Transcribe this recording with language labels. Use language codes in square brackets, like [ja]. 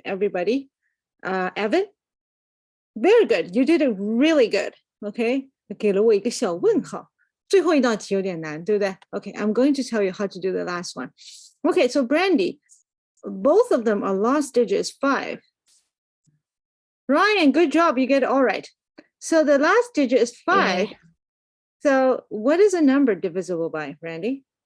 [en] Everybody, Evan, very good. You did it really good. [zh] Okay, 给了我一个小问号。最后一道题有点难，对不对 [en] ？Okay, I'm going to tell you how to do the last one. Okay, so Brandy, both of them are last digits 5. Ryan, good job. You get it all right. So the last digit is 5. Yay. So what is a number divisible by, Randy?